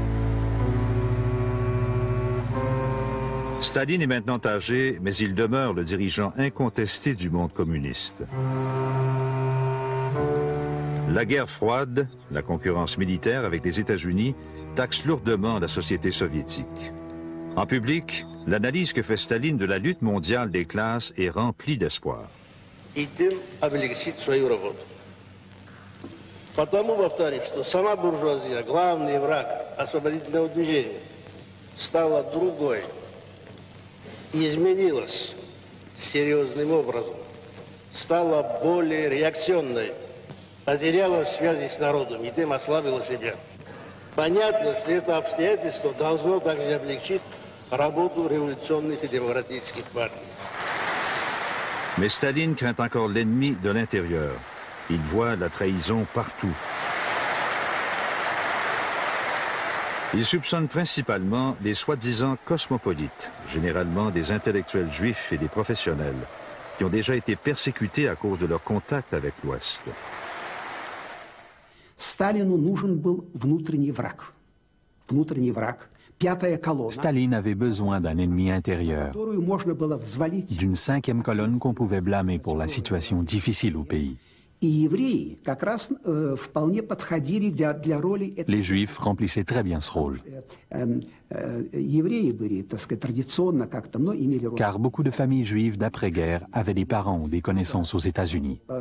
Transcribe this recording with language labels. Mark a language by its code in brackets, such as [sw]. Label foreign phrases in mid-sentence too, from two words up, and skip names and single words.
[fr] Staline est maintenant âgé, mais il demeure le dirigeant incontesté du monde communiste. La guerre froide, la concurrence militaire avec les États-Unis, taxe lourdement la société soviétique. En public, l'analyse que fait Staline de la lutte mondiale des classes est remplie d'espoir. [ru] Потому, повторюсь, что сама буржуазия, главный враг освободительного движения, стала другой, изменилась серьезным образом, стала более реакционной, потеряла связи с народом и тем ослабила себя. Понятно, что это обстоятельство должно также облегчить работу [fr] révolutionnaires et démocratiques [ru] партий. [fr] Mais Staline craint encore l'ennemi de l'intérieur. Il voit la trahison partout. Il soupçonne principalement les soi-disant cosmopolites, généralement des intellectuels juifs et des professionnels, qui ont déjà été persécutés à cause de leur contact avec l'Ouest. [ru] Сталину нужен был внутренний враг. Внутренний враг. [fr] Staline avait besoin d'un ennemi intérieur, d'une 5e colonne qu'on pouvait blâmer pour la situation difficile au pays. Les Juifs remplissaient très bien ce rôle. Car beaucoup de familles juives d'après-guerre avaient des parents ou des connaissances aux États-Unis.